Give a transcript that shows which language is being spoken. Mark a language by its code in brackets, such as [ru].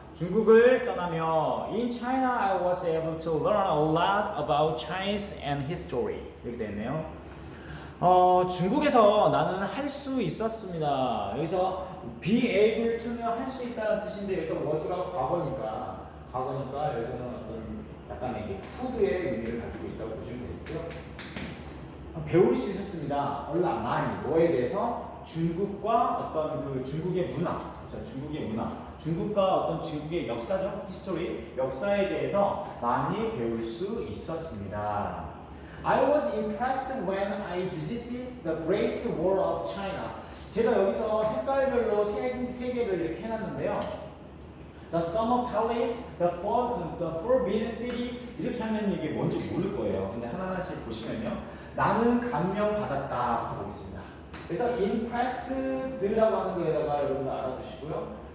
[ko] 중국을 떠나며 [en] In China I was able to learn a lot about Chinese and history. [ko] 이렇게 되어 있네요. 중국에서 나는 할 수 있었습니다. 여기서 be able to는 할 수 있다는 뜻인데, 여기서 what가 과거니까 여기서는 어떤 약간의 이게 could의 의미를 가지고 있다고 보시면 되겠고요. 배울 수 있었습니다. 얼라 많이 뭐에 대해서 중국과 어떤 그 중국의 문화, 그렇죠? 중국의 문화, 중국과 어떤 중국의 역사적 히스토리, 역사에 대해서 많이 배울 수 있었습니다. [en] I was impressed when I visited the Great Wall of China. [ko] 제가 여기서 색깔별로 세 개를 이렇게 해놨는데요. The Summer Palace, the Forbidden City, 이렇게 하면 이게 뭔지 모를 거예요. 근데 하나하나씩 보시면요. 나는 감명받았다부터 보겠습니다. 그래서 impressed라고 하는 거에다가 여러분들 알아두시고요.